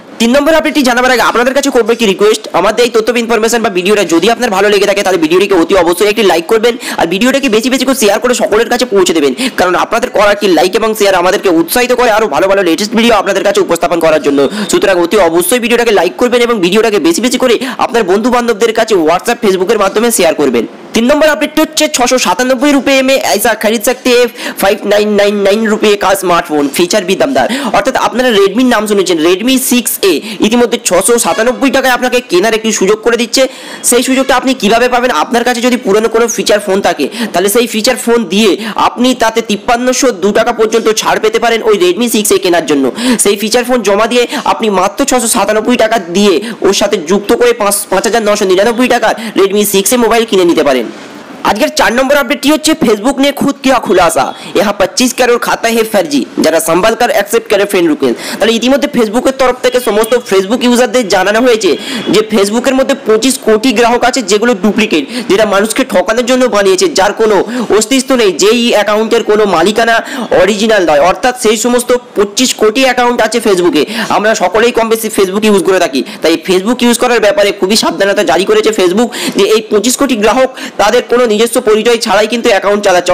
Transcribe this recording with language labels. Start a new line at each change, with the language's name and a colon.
Bangla: 3 নম্বর আপডেটটি জানাবার আগে আপনাদের কাছে করবো একটি রিকোয়েস্ট, আমাদের এই তথ্য ইনফরমেশন বা ভিডিওটা যদি আপনার ভালো লেগে থাকে তাহলে ভিডিওটিকে অতি অবশ্যই একটি লাইক করবেন আর ভিডিওটাকে বেশি বেশি করে শেয়ার করে সকলের কাছে পৌঁছে দেবেন, কারণ আপনাদের করা একটি লাইক এবং শেয়ার আমাদেরকে উৎসাহিত করে আরো ভালো ভালো লেটেস্ট ভিডিও আপনাদের কাছে উপস্থাপন করার জন্য। সুতরাং অতি অবশ্যই ভিডিওটাকে লাইক করবেন এবং ভিডিওটাকে বেশি বেশি করে আপনার বন্ধু বান্ধবদের কাছে হোয়াটসঅ্যাপ ফেসবুকের মাধ্যমে শেয়ার করবেন।
Hindi: 3 नंबर अपडेट হচ্ছে 697 रुपए में ऐसा खरीद सकते हैं 5999 रुपए का स्मार्टफोन, फीचर भी दमदार।
Bangla: অর্থাৎ আপনারা রেডমির নাম শুনেছেন, রেডমি 6A ইতিমধ্যে 697 টাকায় আপনাকে কেনার একটি সুযোগ করে দিচ্ছে। সেই সুযোগটা আপনি কিভাবে পাবেন? আপনার কাছে যদি পুরনো কোনো ফিচার ফোন থাকে তাহলে সেই ফিচার ফোন দিয়ে আপনি তাতে 5302 টাকা পর্যন্ত ছাড় পেতে পারেন ওই রেডমি 6A কেনার জন্য। সেই ফিচার ফোন জমা দিয়ে আপনি মাত্র 697 টাকা দিয়ে ওর সাথে যুক্ত করে 5999 টাকার রেডমি 6A মোবাইল কিনে নিতে পারেন। আজকের 4 নম্বর আপডেটটি হচ্ছে ফেসবুক
Hindi: ने खुद किया खुलासा, यहाँ 25 करोड़ खाता है फर्जी, যারা संभाल कर एक्सेप्ट करे फ्रेंड रिक्वेस्ट।
Bangla: তাহলে ইতিমধ্যে ফেসবুকের তরফ থেকে সমস্ত ফেসবুক ইউজারদের জানানো হয়েছে যে ফেসবুকের মধ্যে 25 কোটি গ্রাহক আছে যেগুলো ডুপ্লিকেট, যেটা মানুষকে ঠকানোর জন্য বানিয়েছে, যার কোনো অস্তিত্ব নেই, যেই অ্যাকাউন্টের কোনো মালিকানা অরিজিনাল নয়। অর্থাৎ সেই সমস্ত 25 কোটি অ্যাকাউন্ট আছে ফেসবুকে। আমরা সকলেই কম বেশি ফেসবুক ইউজ করে থাকি, তাই ফেসবুক ইউজ করার ব্যাপারে খুবই সাবধানতা জারি করেছে ফেসবুক যে এই 25 কোটি গ্রাহক তাদের কোনো নিজস্ব পরিচয় ছাড়াই কিন্তু অ্যাকাউন্ট চালাচ্ছে।